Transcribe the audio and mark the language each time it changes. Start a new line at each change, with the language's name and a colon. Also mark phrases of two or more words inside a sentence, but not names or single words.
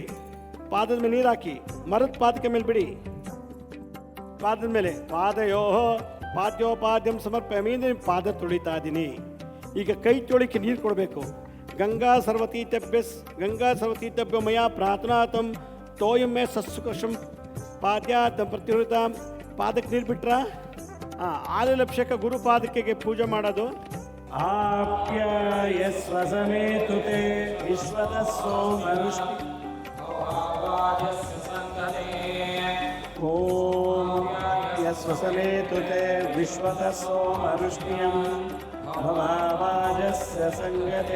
Kannada: ಪಾದದ ಮೇಲೆ ನೀರು ಹಾಕಿ ಮರದ ಪಾದಕ್ಕೆ ಮೇಲೆ ಬಿಡಿ. ಪಾದದ ಮೇಲೆ
Sanskrit: ಪಾದ್ಯೋಪಾದ್ಯಂ ಸಮರ್ಪ್ಯಾಮಿ
Kannada: ಅಂದರೆ ಪಾದ ತೊಳಿತಾ ಇದ್ದೀನಿ. ಈಗ ಕೈ ತೊಳಿಕೆ ನೀರು ಕೊಡಬೇಕು.
Sanskrit: ಗಂಗಾ ಸರ್ವತೀರ್ಥಭ್ಯೋ ಮಯಾ ಪ್ರಾರ್ಥನಾತಂ ತೋಯಂ ಮೇ ಸಸ್ಸುಕರ್ಷಂ ಪಾದ್ಯಾತಂ ಪ್ರತಿಹೃತಾಂ.
Kannada: ಪಾದಕ್ಕೆ ನೀರು ಬಿಟ್ರ ಆಲಲಭಿಷೇಕ ಗುರು ಪಾದಕ್ಕೆ ಪೂಜೆ ಮಾಡೋದು.
Sanskrit: ಆಪ್ಯಾಯಸ್ವಸಮೇತುತೆ ವಿಶ್ವದ ಸೋಮರುಷ್ಟಿ. ಓಂ ಯಸ್ವಸಮೇತುತೆ ವಿಶ್ವದ ಸೋಮರುಷ್ಟಿಯಂ ಭವಾವಾಜಸ್ಯ ಸಂಗತೆ.